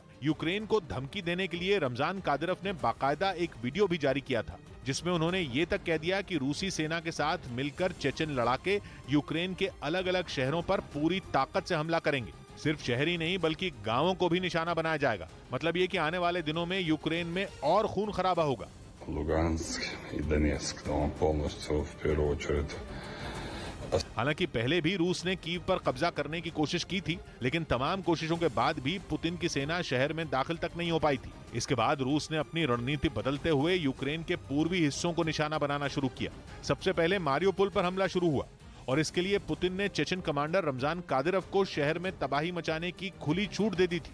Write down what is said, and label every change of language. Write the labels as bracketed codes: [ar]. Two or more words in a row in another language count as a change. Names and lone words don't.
[hi] यूक्रेन को धमकी देने के लिए रमजान कादिरोव ने बाकायदा एक वीडियो भी जारी किया था, जिसमें उन्होंने ये तक कह दिया कि रूसी सेना के साथ मिलकर चेचन लड़ाके यूक्रेन के अलग अलग शहरों पर पूरी ताकत से हमला करेंगे। सिर्फ शहर ही नहीं बल्कि गांवों को भी निशाना बनाया जाएगा। मतलब ये कि आने वाले दिनों में यूक्रेन में और खून खराबा होगा। [ru] Lugansk и Donetsk, но он полностью в первую очередь। [hi] हालांकि पहले भी रूस ने कीव पर कब्जा करने की कोशिश की थी, लेकिन तमाम कोशिशों के बाद भी पुतिन की सेना शहर में दाखिल तक नहीं हो पाई थी। इसके बाद रूस ने अपनी रणनीति बदलते हुए यूक्रेन के पूर्वी हिस्सों को निशाना बनाना शुरू किया। सबसे पहले मारियोपोल पर हमला शुरू हुआ और इसके लिए पुतिन ने चेचन कमांडर रमजान कादिरोव को शहर में तबाही मचाने की खुली छूट दे दी थी।